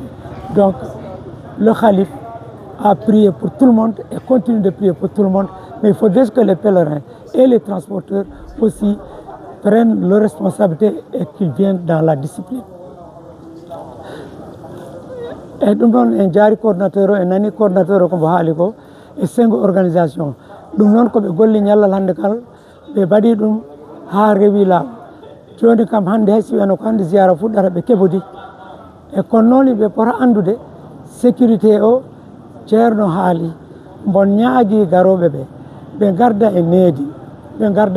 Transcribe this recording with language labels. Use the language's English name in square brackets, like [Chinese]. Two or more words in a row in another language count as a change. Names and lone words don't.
[French] Donc, le calife a prié pour tout le monde et continue de prier pour tout le monde. Mais il faut dire que les pèlerins et les transporteurs aussi prennent leurs responsabilités et qu'ils viennent dans la discipline. [Fula] Et ɗum ɗon en jaari coordinateur o en nani coordinateur o ko mbo haali ko e sengo organisation ɗum noon koɓe golli ñallal hannde kal ɓe mbaɗi ɗum ha rewi laamu joni kam hande hay si wiyano ko hande ziyara fuɗɗata ɓe keɓodi e kono noon ɓe pota andude sécurité o ceerno haali bon ñaagui garoɓe ɓe garda e needi ɓe garda